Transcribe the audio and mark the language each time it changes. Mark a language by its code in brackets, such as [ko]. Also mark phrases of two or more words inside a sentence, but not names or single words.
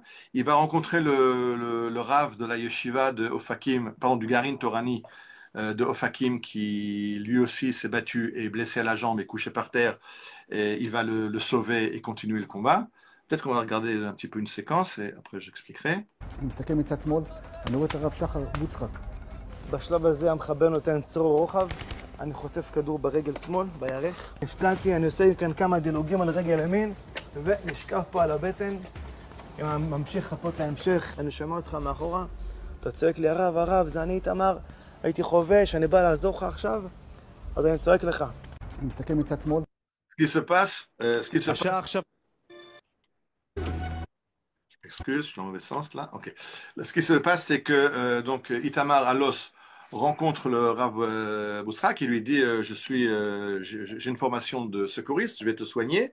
[fr] Il va rencontrer le rave de la yeshiva de Ofakim, pardon, du Garin Torani de Ofakim, qui lui aussi s'est battu et blessé à la jambe et couché par terre. Et il va le sauver et continuer le combat. Peut-être qu'on va regarder un petit peu une séquence et après j'expliquerai. [he] בשלב הזה המחבל נותן צרור רוחב, אני חוטף כדור ברגל שמאל, בירך. נפצעתי, אני עושה כאן כמה דילוגים על רגל ימין, ונשקף פה על הבטן, ממשיך חפות להמשך. אני שומע אותך מאחורה, אתה צועק לי, הרב, זה אני איתמר, הייתי חובש, אני בא לעזור לך עכשיו, אז אני צועק לך. אני מסתכל מצד שמאל. [fr] Ce qui se passe, Excuse, je suis dans le mauvais sens là. Ok. Ce qui se passe, c'est que donc Itamar Alos rencontre le Rav Boutzra qui lui dit j'ai une formation de secouriste, je vais te soigner.